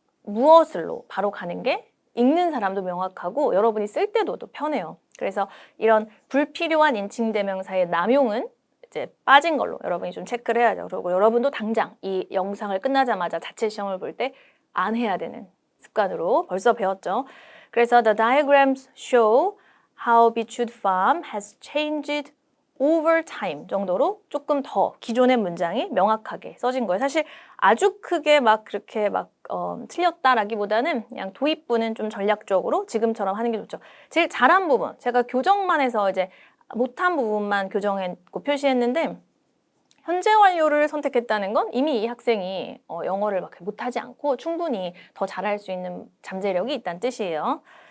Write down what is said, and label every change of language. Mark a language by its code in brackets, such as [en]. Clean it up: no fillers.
[ko] 무엇을로 바로 가는 게 읽는 사람도 명확하고 여러분이 쓸 때도 또 편해요. 그래서 이런 불필요한 인칭대명사의 남용은 이제 빠진 걸로 여러분이 좀 체크를 해야죠. 그리고 여러분도 당장 이 영상을 끝나자마자 자체 시험을 볼 때 안 해야 되는 습관으로 벌써 배웠죠. 그래서 [en] the diagrams show how Bichute Farm has changed over time [ko] 정도로 조금 더 기존의 문장이 명확하게 써진 거예요. 사실 아주 크게 막 그렇게 막 틀렸다라기보다는 그냥 도입부는 좀 전략적으로 지금처럼 하는 게 좋죠. 제일 잘한 부분, 제가 교정만 해서 이제 못한 부분만 교정했고 표시했는데 현재 완료를 선택했다는 건 이미 이 학생이 영어를 막 못하지 않고 충분히 더 잘할 수 있는 잠재력이 있다는 뜻이에요.